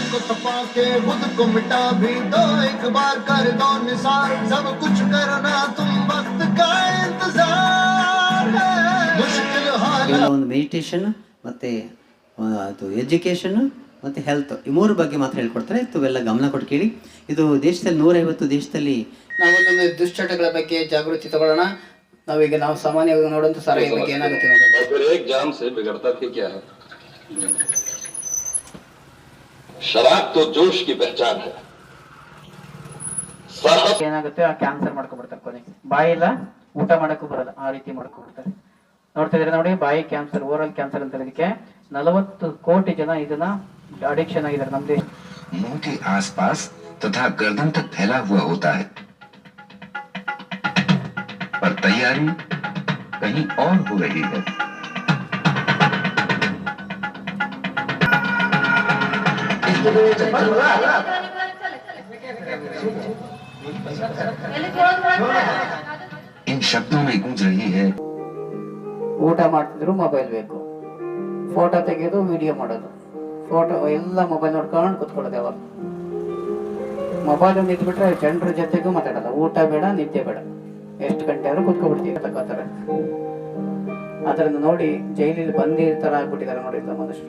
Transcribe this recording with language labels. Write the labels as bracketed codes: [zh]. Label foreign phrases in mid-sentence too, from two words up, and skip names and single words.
[hi] पाके खुद को मिटा भी दो, एक बार कर दो निसार, सब कुछ करना तुम वक्त का इंतजार है, मुश्किल हाल [kn] ಒಂದು ಮೆಡಿಟೇಷನ್ ಮತ್ತು ಅದು ಎಜುಕೇಷನ್ ಮತ್ತು ಹೆಲ್ತ್ ಈ ಮೂರು ಬಗ್ಗೆ ಮಾತ್ರ ಹೇಳ್ಕೊಡ್ತಾರೆ. ಇವೆಲ್ಲ ಗಮನ ಕೊಟ್ಟು ಕೇಳಿ. ಇದು ದೇಶದಲ್ಲಿ 150 ದೇಶದಲ್ಲಿ ನಾವೊಂದೊಂದು ದುಶ್ಚಟಗಳ ಬಗ್ಗೆ ಜಾಗೃತಿ ತಗೊಳ್ಳೋಣ. ನಾವೀಗ ನಾವು ಸಾಮಾನ್ಯವಾಗಿ ನೋಡುವಂಥ ಸಾರಿಗೆ ಬಗ್ಗೆ ಏನಾಗುತ್ತೆ ಏನಾಗುತ್ತೆ, ಆ ಕ್ಯಾನ್ಸರ್ ಮಾಡ್ಕೊಬಿಡ್ತಾರೆ, ಕೊನೆಗೆ ಬಾಯಿಲ್ಲ ಊಟ ಮಾಡಕ್ಕೂ ಬರಲ್ಲ, ಆ ರೀತಿ ಮಾಡ್ಕೊಬಿಡ್ತಾರೆ. ನೋಡ್ತಾ ಇದ್ರೆ ನೋಡಿ, ಬಾಯಿ ಕ್ಯಾನ್ಸರ್, [en] oral cancer [kn] ಅಂತ ಇದಕ್ಕೆ 40 ಕೋಟಿ ಜನ ಇದನ್ನ ಅಡಿಕ್ಷನ್ ಆಗಿದ್ದಾರೆ ನಮ್ಮ ದೇಶ. [hi] मुंह के आसपास तथा गर्दन तक फैला हुआ होता है, पर तैयारी कहीं और हो रही है. इन शब्दों में गूंज रही है. [kn] ಊಟ ಮಾಡ್ತಿದ್ರು ಮೊಬೈಲ್ ಬೇಕು, ಫೋಟೋ ತೆಗೆಯೋದು, ವಿಡಿಯೋ ಮಾಡೋದು, ಫೋಟೋ ಎಲ್ಲ ಮೊಬೈಲ್ ನೋಡ್ಕೊಂಡು ಕುತ್ಕೊಳ್ಳೋದು. ಯಾವಾಗ ಮೊಬೈಲ್ ನಿಂತ್ಬಿಟ್ರೆ ಜನರ ಜೊತೆಗೂ ಮಾತಾಡಲ್ಲ, ಊಟ ಬೇಡ ನಿದ್ದೆ ಬೇಡ, ಎಷ್ಟು ಗಂಟೆ ಆದ್ರೂ ಕುತ್ಕೊಬಿಡ್ತೀವಿ ತಗೋತಾರೆ. ಅದರಿಂದ ನೋಡಿ ಜೈಲಿಗೆ ಬಂದಿರ್ತಾರ ಆಗ್ಬಿಟ್ಟಿದ್ದಾರೆ ನೋಡಿ ಮನುಷ್ಯರು.